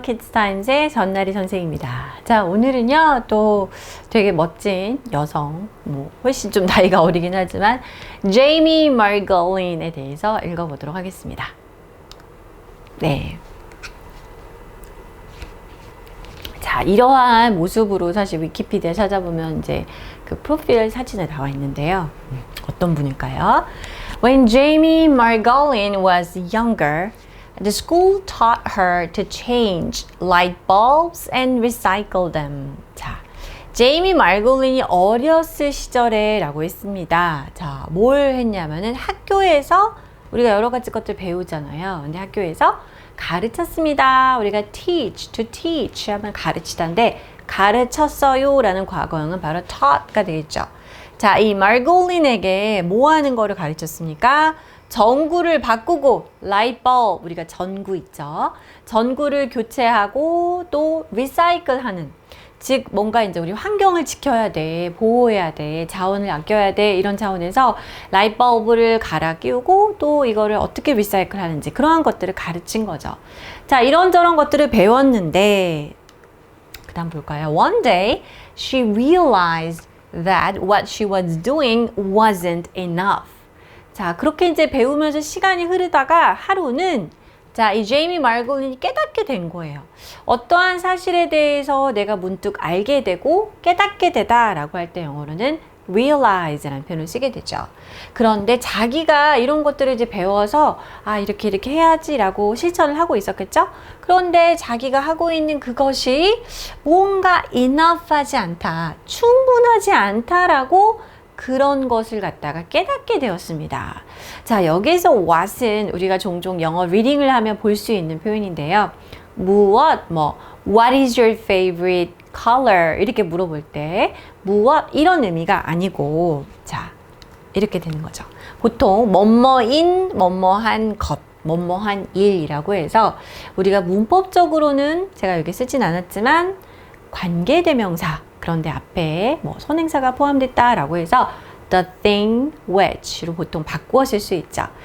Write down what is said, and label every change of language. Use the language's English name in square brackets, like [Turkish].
[Korean] 키즈타임즈의 전나리 선생입니다. 자, 오늘은요, 또 되게 멋진 여성, 훨씬 좀 나이가 어리긴 하지만, 제이미 마르골린에 대해서 읽어보도록 하겠습니다. 네. 자, 이러한 모습으로 사실 위키피디아 찾아보면 이제 그 프로필 사진에 나와 있는데요. 어떤 분일까요? [English] When Jamie Margolin was younger, the school taught her to change light bulbs and recycle them. [Korean] 자, 제이미 말골린이 어렸을 시절에 라고 했습니다. 자, 뭘 했냐면은 학교에서 우리가 여러 가지 것들 배우잖아요. 근데 학교에서 가르쳤습니다. 우리가 teach, to teach 하면 가르치다인데 가르쳤어요 라는 과거형은 바로 taught가 되겠죠. 자, 이 말골린에게 뭐 하는 거를 가르쳤습니까? 전구를 바꾸고 light bulb, 우리가 전구 있죠. 전구를 교체하고 또 recycle 하는, 즉 뭔가 이제 우리 환경을 지켜야 돼, 보호해야 돼, 자원을 아껴야 돼, 이런 차원에서 라이트 bulb를 갈아 끼우고 또 이거를 어떻게 리사이클 하는지 그러한 것들을 가르친 거죠. 자, 이런저런 것들을 배웠는데 그 다음 볼까요? [English] One day she realized that what she was doing wasn't enough. [Korean] 자, 그렇게 이제 배우면서 시간이 흐르다가 하루는 자, 이 제이미 말골린이 깨닫게 된 거예요. 어떠한 사실에 대해서 내가 문득 알게 되고 깨닫게 되다라고 할 때 영어로는 realize라는 표현을 쓰게 되죠. 그런데 자기가 이런 것들을 이제 배워서 이렇게 해야지라고 실천을 하고 있었겠죠? 그런데 자기가 하고 있는 그것이 뭔가 enough하지 않다, 충분하지 않다라고 그런 것을 갖다가 깨닫게 되었습니다. 자, 여기서 what은 우리가 종종 영어 리딩을 하면 볼 수 있는 표현인데요. 무엇, [English] what is your favorite color? [Korean] 이렇게 물어볼 때 무엇 이런 의미가 아니고 자, 이렇게 되는 거죠. 보통 뭐뭐인, 뭐뭐한 것, 뭐뭐한 일이라고 해서 우리가 문법적으로는 제가 여기 쓰진 않았지만 관계대명사, 그런데 앞에 선행사가 포함됐다라고 해서 [English] the thing which [Korean] 로 보통 바꾸어 쓸 수 있죠.